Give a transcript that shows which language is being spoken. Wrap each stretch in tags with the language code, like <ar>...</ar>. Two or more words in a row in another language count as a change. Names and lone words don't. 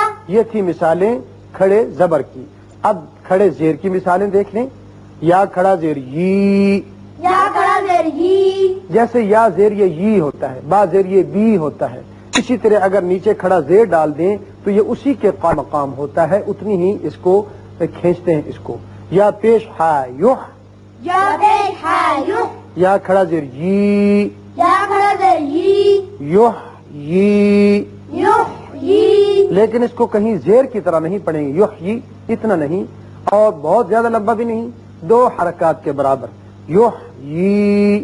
<ur>یہ تھی مثالیں کھڑے زبر کی۔ اب کھڑے زیر کی مثالیں دیکھ لیں۔ یا کھڑا زیر ی، یا کھڑا زیر ہی، جیسے یا زیر یہ ی ہوتا ہے، با زیر یہ بی ہوتا ہے، اسی طرح اگر نیچے کھڑا زیر ڈال دیں تو یہ اسی کے قائم مقام ہوتا ہے، اتنی ہی اس کو کھینچتے ہیں اس کو۔ یا پیش ہا یح، یا پیش ہا یح، یا کھڑا زیر ی، یا کھڑا زیر ہی، یح ی، یح ہی، لیکن اس کو کہیں زیر کی طرح نہیں پڑھیں گے، یح ی اتنا نہیں اور بہت زیادہ لمبا بھی نہیں، دو حرکات کے برابر، یح ی۔</ur>